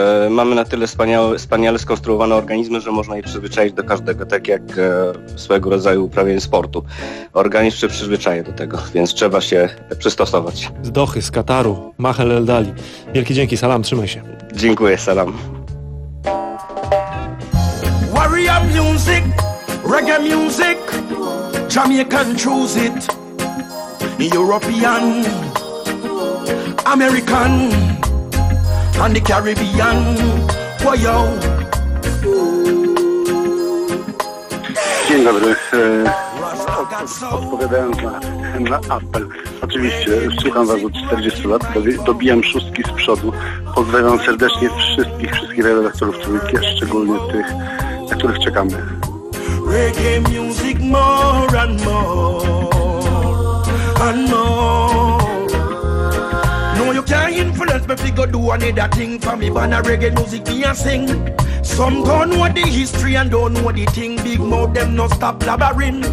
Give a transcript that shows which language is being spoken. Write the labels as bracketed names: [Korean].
[Polish] Mamy na tyle wspaniale skonstruowane organizmy, że można je przyzwyczaić do każdego, tak jak swojego rodzaju uprawianie sportu. Organizm się przyzwyczaja do tego, więc trzeba się przystosować. Z Dohy, z Kataru, Maher El-Dali. Wielkie dzięki, salam, trzymaj się. Dziękuję, salam. [English] Warrior music, reggae music, Jamaican choose it, European, American, and the Caribbean, for you. [Polish] Dzień dobry, odpowiadając na apel. Oczywiście, słucham was od 40 lat, dobijam szóstki z przodu. Pozdrawiam serdecznie wszystkich redaktorów Trójki, a szczególnie tych, na których czekamy. [English] Reggae music more and more, and more. No, you can't influence me if you go do another thing for me, but a reggae music me a sing. Some don't know the history and don't know the thing. Big mouth them no stop blabbering.